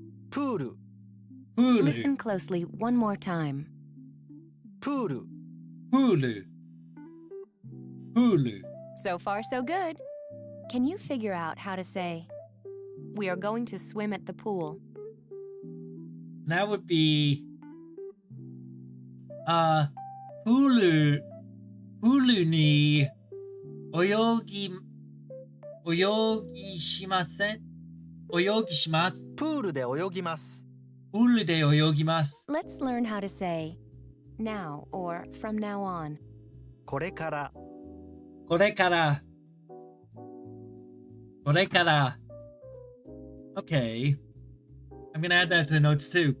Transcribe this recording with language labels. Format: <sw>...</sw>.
<ja>プール、プール、</ja> <en>Listen closely one more time.</en> <ja>プール、プール、プール。</ja> <en>So far, so good. Can you figure out how to say, we are going to swim at the pool? That would be,</en> <ja>プールに泳ぎしません？泳ぎします。プールで泳ぎます。プールで泳ぎます。</ja> <en>Let's learn how to say, now or from now on.</en> <ja>これから、これから。</ja> <en>Okay. I'm gonna add that to the notes too.</en>